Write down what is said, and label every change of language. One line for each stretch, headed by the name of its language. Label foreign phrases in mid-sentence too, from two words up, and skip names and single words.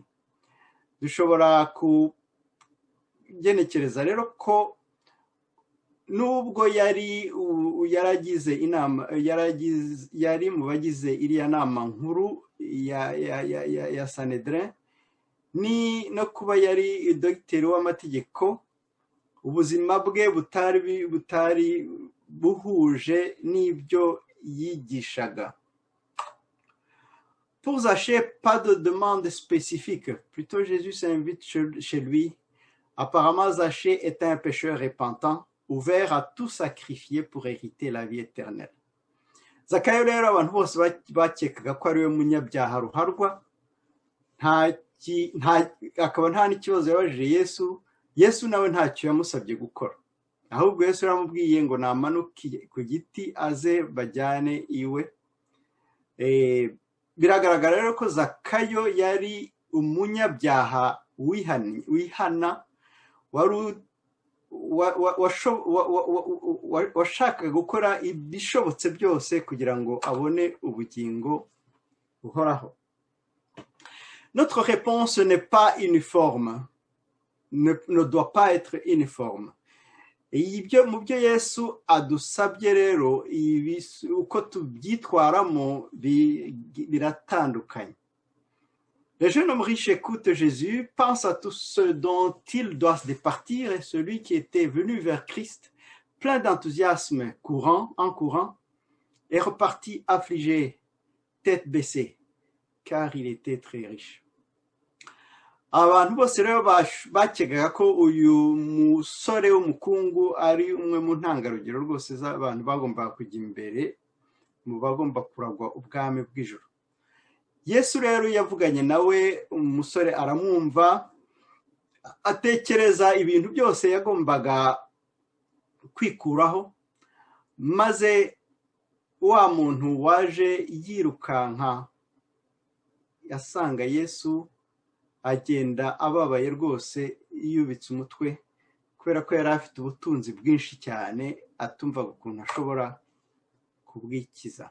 Kinyarwanda: Dushobora kugenekereza rero ko nubwo yari mu bagize iriya nama nkuru ya Sanhedrin, ni no kuba yari dogiteri w'amategeko, ubuzima bwe butari buhuje n'ibyo yigishaga.
French: Pour Zaché, pas de demande spécifique. Plutôt, Jésus s'invite chez lui. Apparemment, Zaché est un pécheur repentant, ouvert à tout sacrifier pour hériter la vie éternelle.
Kinyarwanda: Zakayo rero abantu bose bakekaga ko ari we munyabyaha ruharwa, akaba nta n'ikibazo yabajije Yesu. Yesu nawe ntacyo yamusabye gukora, ahubwo Yesu yaramubwiye ngo namanuke ku giti aze bajyane iwe. Biragaragara rero ko Zakayo yari umunyabyaha wihana, washakaga gukora ibishobotse byose kugira ngo abone ubugingo buhoraho.
French: Notre réponse n'est pas uniforme, ne doit pas être uniforme.
Kinyarwanda: Ibyo mu byo Yesu adusabye rero uko tubyitwaramo biratandukanye.
French: Le jeune homme riche écoute Jésus, pense à tout ce dont il doit se départir, et celui qui était venu vers Christ, plein d'enthousiasme, en courant, est reparti affligé, tête baissée, car il était très riche.
Kinyarwanda: Abantu bose rero bakekaga ko uyu musore w'umukungu ari umwe mu ntangarugero rwose z'abantu bagombaga kujya imbere mu bagomba kuragwa ubwami bw'ijuru. Yesu rero yavuganye nawe, umusore aramwumva, atekereza ibintu byose yagombaga kwikuraho, maze wa muntu waje yirukanka yasanga Yesu agenda ababaye rwose yubitse umutwe kubera ko yari afite ubutunzi bwinshi cyane atumva ukuntu ashobora kubwikiza.